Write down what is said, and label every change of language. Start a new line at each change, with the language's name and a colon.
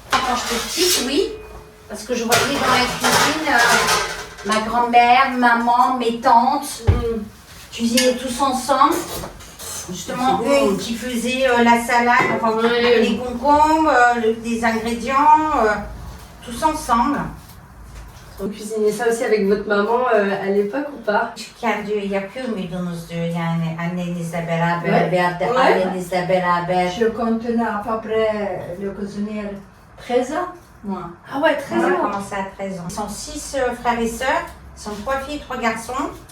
French: Quand j'étais petite, oui. Parce que je voyais dans la cuisine ma grand-mère, maman, mes tantes cuisinaient tous ensemble. Justement, eux qui faisaient la salade, enfin, les concombres, les ingrédients, tous ensemble. Vous cuisinez ça aussi avec votre maman à l'époque ou pas?
Turkish: Yapıyor muydunuz diyor yani annenizle beraber veya da ailenizle beraber.
French: Je continue à peu près le cuisinier 13 ans. Moi. Ah ouais, 13 ans. On a commencé à 13 ans. Ils sont 6 frères et sœurs. Ils sont 3 filles, 3 garçons.